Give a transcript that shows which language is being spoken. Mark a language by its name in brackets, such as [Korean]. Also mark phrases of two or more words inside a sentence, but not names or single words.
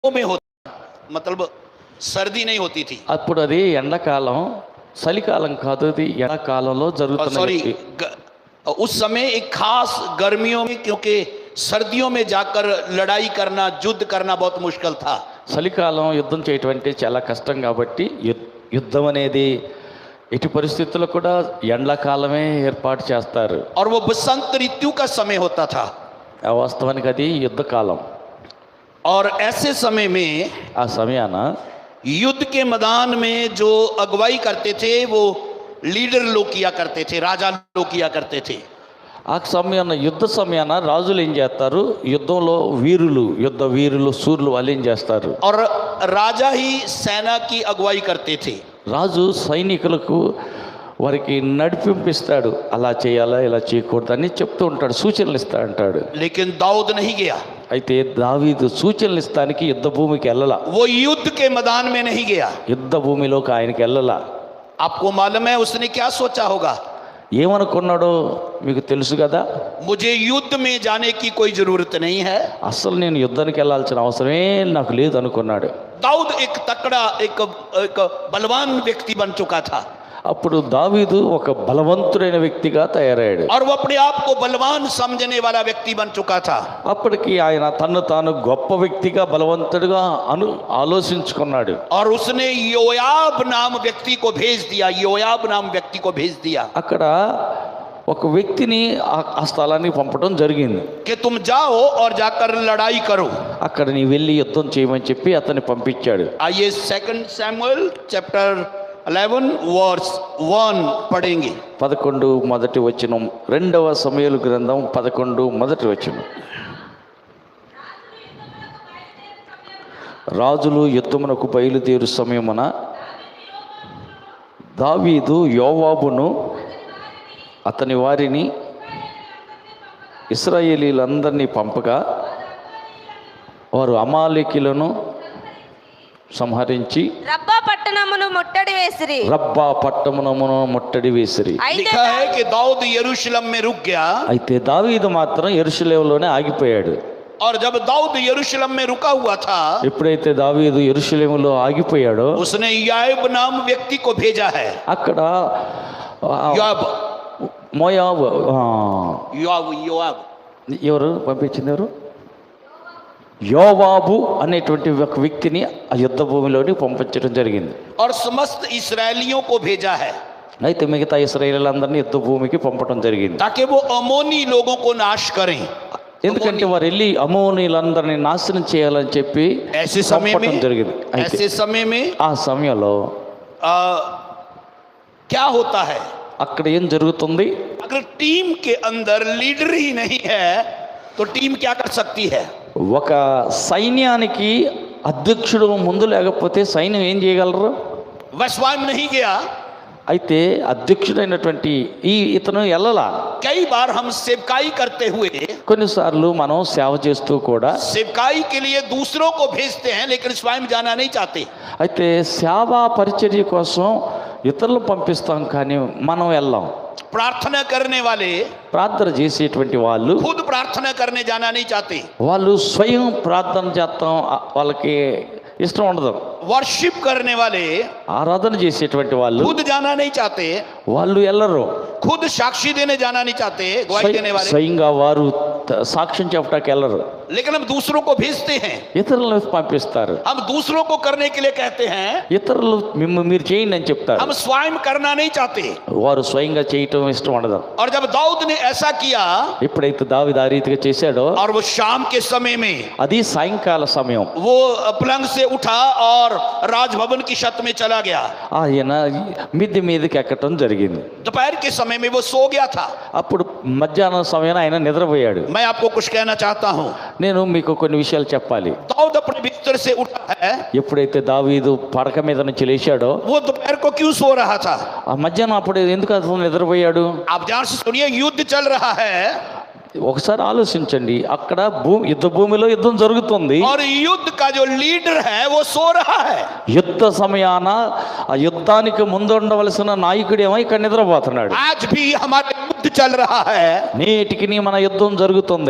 [Hindi] में होता, मतलब सर्दी नहीं होती थी। [Telugu] అప్పుడు అది ఎండాకాలం, చలికాలం కాదు, అది ఎండాకాలంలో జరుగుతున్న [Hindi] सॉरी, उस समय एक खास गर्मियों में, क्योंकि सर्दियों में जाकर लड़ाई करना, युद्ध करना बहुत मुश्किल था। [Telugu] చలికాలం యుద్ధం చేయటం అంటే చాలా కష్టం కాబట్టి యుద్ధం అనేది ఎట్టి పరిస్థితుల్లో కూడా ఎండాకాలమే ఏర్పాటు చేస్తారు. [Hindi] और वो बसंत ऋतु का समय होता था। [Telugu] వాస్తవానికి అది యుద్ధకాలం. [Hindi] और ऐसे समय में [Telugu] ఆ సమయాన [Hindi] युद्ध के मैदान में जो अगुवाई करते थे वो लीडर लोग किया करते थे, राजा लोग किया करते थे। [Telugu] ఆ సమయాన యుద్ధ సమయాన రాజులు ఏం చేస్తారు, యుద్ధంలో యుద్ధ వీరులు సూర్యులు వాళ్ళు ఏం చేస్తారు, [Hindi] और राजा ही सेना की अगुवाई करते थे। [Telugu] రాజు సైనికులకు వారికి నడిపింపిస్తాడు, అలా చేయాలా ఇలా చేయకూడదు అని చెప్తూ ఉంటాడు, సూచనలు ఇస్తా అంటాడు. [Hindi] लेकिन दाऊद नहीं गया, [Telugu] అయితే దావీదు సూచనలు ఇస్తానికి యుద్ధ భూమికి వెళ్ళలా, [Hindi] वो युद्ध के मैदान में नहीं गया। [Telugu] యుద్ధ భూమిలోకి ఆయనకి వెళ్ళలా. [Hindi] आपको मालूम है उसने क्या सोचा होगा? [Telugu] ఏమనుకున్నాడో మీకు తెలుసు కదా, [Hindi] मुझे युद्ध में जाने की कोई जरूरत नहीं है। [Telugu] అసలు నేను యుద్ధానికి వెళ్ళాల్సిన అవసరమే నాకు లేదు అనుకున్నాడు. [Hindi] दाऊद एक तकड़ा, एक बलवान व्यक्ति बन चुका था, [Telugu] అప్పుడు దావీదు ఒక బలవంతుడైన వ్యక్తిగా తయారయ్యాడు. [Hindi] और वो अपने आप को बलवान समझने वाला व्यक्ति बन चुका था। [Telugu] అప్పటికి ఆయన తన్ను తాను గొప్ప వ్యక్తిగా బలవంతుడిగా ఆలోచించుకున్నాడు. [Hindi] और उसने योआब नाम व्यक्ति को भेज दिया, योआब नाम व्यक्ति को भेज दिया [Telugu] అక్కడ ఒక వ్యక్తిని ఆ స్థలానికి పంపడం జరిగింది. [Hindi] कि तुम जाओ और जाकर लड़ाई करो। [Telugu] అక్కడ నీ వెళ్ళి యుద్ధం చేయమని చెప్పి అతన్ని పంపించాడు. [Hindi] आइए 2 सैमुएल चैप्टर 11 वर्स 1 पढ़ेंगे। [Telugu] 11 మొదటి వచనం, 2వ సమూయేలు గ్రంథం 11 మొదటి వచనం. రాజులు యుద్ధమునకు బయలుదేరు సమయమున దావీదు యోవాబును అతని వారిని ఇశ్రాయేలీలందరినీ పంపగా వారు అమాలేకీయులను సంహరించి రబ్బా పట్టణమును ముట్టడి వేసిరి. [Hindi] लिखा है कि दाऊद यरूशलेम में रुक गया, [Telugu] అయితే దావీదు మాత్రం యెరూషలేములోనే ఆగిపోయాడు. [Hindi] और जब दाऊद यरूशलेम में रुका हुआ था, [Telugu] ఎప్పుడైతే దావీదు యెరూషలేములో ఆగిపోయాడో [Hindi] उसने याब नाम व्यक्ति को भेजा है। [Telugu] అక్కడ [Hindi] याब, [Telugu] మోయాబు [Hindi] योआब [Telugu] ఎవరు పంపించింది, ఎవరు, యోవాబు అనేటువంటి ఒక వ్యక్తిని ఆ యుద్ధ భూమిలోని పంపించడం జరిగింది. [Hindi] और समस्त इस्राएलियों को भेजा है, [Telugu] అయితే మిగతా ఇశ్రాయేలీలందరినీ యుద్ధ భూమికి పంపడం జరిగింది. [Hindi] ताकि वो अमोनी लोगों को नाश करें। [Telugu] ఎందుకంటే వారు వెళ్ళి అమోనీలందరినీ నాశనం చేయాలని చెప్పి [Hindi] ऐसे समय [Telugu] పంపడం [Hindi] में, [Telugu] జరిగింది. అయితే [Hindi] ऐसे समय में [Telugu] ఆ సమయంలో [Hindi] क्या होता है, [Telugu] అక్కడ ఏం జరుగుతుంది, [Hindi] अगर टीम के अंदर लीडर ही नहीं है तो टीम क्या कर सकती है? [Telugu] ఒక సైన్యానికి అధ్యక్షుడు ముందు లేకపోతే సైన్యం ఏం చేయగలరు? [Hindi] वह स्वयं नहीं गया। [Telugu] అయితే అధ్యక్షుడైనటువంటి ఇతను వెళ్ళలా. [Hindi] कई बार हम सेवकाई करते हुए [Telugu] కొన్నిసార్లు మనం సేవ చేస్తూ కూడా [Hindi] सेवकाई के लिए दूसरों को भेजते हैं, लेकिन स्वयं जाना नहीं चाहते। [Telugu] అయితే సేవా పరిచర్య కోసం ఇతరులను పంపిస్తాం కానీ మనం వెళ్ళాం. [Hindi] प्रार्थना करने वाले [Telugu] ప్రార్థన చేసేటువంటి వాళ్ళు [Hindi] खुद प्रार्थना करने जाना नहीं चाहते। [Telugu] వాళ్ళు స్వయం ప్రార్థన చేస్తాం వాళ్ళకి ఇష్టం ఉండదు. [Hindi] वर्शिप करने वाले [Telugu] ఆరాధన చేసేటువంటి వాళ్ళు [Hindi] खुद जाना नहीं चाहते, [Telugu] వాళ్ళు వెళ్ళరు. [Hindi] खुद साक्षी देने जाना नहीं चाहते, गवाही देने वाले, [Telugu] స్వయంగా వారు సాక్ష్యం చెప్పడానికి వెళ్ళరు, [Hindi] लेकिन हम दूसरों को भेजते हैं। [Telugu] ఇతరులను పంపిస్తారు. [Hindi] हम दूसरों को करने के लिए कहते हैं, [Telugu] ఇతరులు మీరు చేయండి అని చెప్తారు, [Hindi] हम स्वयं करना नहीं चाहते। [Telugu] వారు స్వయంగా చేయటం ఇష్టం ఉండదు. [Hindi] और जब दाऊद ने ऐसा किया, [Telugu] ఎప్పుడైతే దావీదు ఆ రీతిగా చేశాడో [Hindi] और वो शाम के समय में [Telugu] అది సాయంకాల సమయం, [Hindi] वो पलंग से उठा और राजभवन की छत में चला गया। [Telugu] ఆయన మిద్దె మీదకి ఎక్కటం జరిగింది. [Hindi] दोपहर के समय में वो सो गया था। [Telugu] అప్పుడు మధ్యాహ్నం సమయాన ఆయన నిద్రపోయాడు. [Hindi] मैं आपको कुछ कहना चाहता हूँ। [Telugu] నేను మీకు కొన్ని విషయాలు చెప్పాలి. [Hindi] दाऊद अपने बिस्तर से उठा है, [Telugu] ఎప్పుడైతే దావీదు పడక మీద నుంచి లేచాడో [Hindi] वो दोपहर को क्यों सो रहा था? [Telugu] ఆ మధ్యాహ్నం అప్పుడు ఎందుకు అతను నిద్రపోయాడు? [Hindi] आप ध्यान से सुनिए, युद्ध चल रहा है [Telugu] ఒకసారి ఆలోచించండి, అక్కడ యుద్ధ భూమిలో యుద్ధం జరుగుతుంది. [Hindi] और युद्ध का जो लीडर है वो सो रहा है। [Telugu] యుద్ధ సమయాన ఆ యుద్ధానికి ముందు ఉండవలసిన నాయకుడు ఏమో ఇక్కడ నిద్రపోతున్నాడు. [Hindi] आज भी हमारे युद्ध युद्ध चल रहा है। [Telugu] నేటికి మన యుద్ధం జరుగుతుంది.